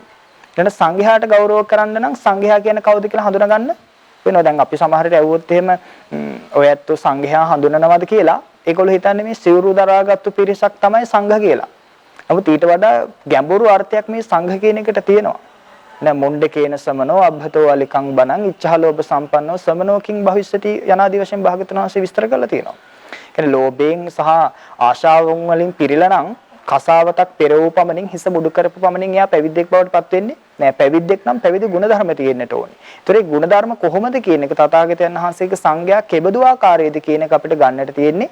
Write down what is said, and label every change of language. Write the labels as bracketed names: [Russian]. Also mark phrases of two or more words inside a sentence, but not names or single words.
[Sinhala] ඊළඟට සංඝයාට ගෞරව කරන්න නම් සංඝයා කියන්නේ කවුද කියලා හඳුනා ගන්න වෙනවා. දැන් අපි සමහර විට ඇහුවොත් එහෙම ඔය ඇත්තෝ සංඝයා හඳුනනවද කියලා ඒගොල්ලෝ හිතන්නේ මේ සිවුරු දරාගත්තු පිරිසක් තමයි සංඝ කියලා. නමුත් ඊට වඩා ගැඹුරු අර්ථයක් මේ සංඝ කියන එකට තියෙනවා. [Pali] න මොණ්ඩකේන සමනෝ අබ්බතෝ අලිකං බණං ඉච්ඡාලෝභ සම්පන්නෝ සමනෝකින් භවිෂ්‍යති [Sinhala] යනාදී වශයෙන් භාග්‍යවතුන් වහන්සේ විස්තර කරලා තියෙනවා. කියන්නේ ලෝභයෙන් සහ ආශාවෙන් වලින් පිරීලා නම් කසාවතක් පෙරවූ පමණින් හිස මුඩු කරපු පමණින් එයා පැවිද්දෙක් බවට පත් වෙන්නේ නෑ. පැවිද්දෙක් නම් පැවිදි ගුණධර්ම තියෙන්නට ඕනේ. ඒතර ඒ ගුණධර්ම කොහොමද කියන එක තථාගතයන් වහන්සේගේ සංඝයා කෙබඳු ආකාරයේද කියන එක අපිට ගන්නට තියෙන්නේ.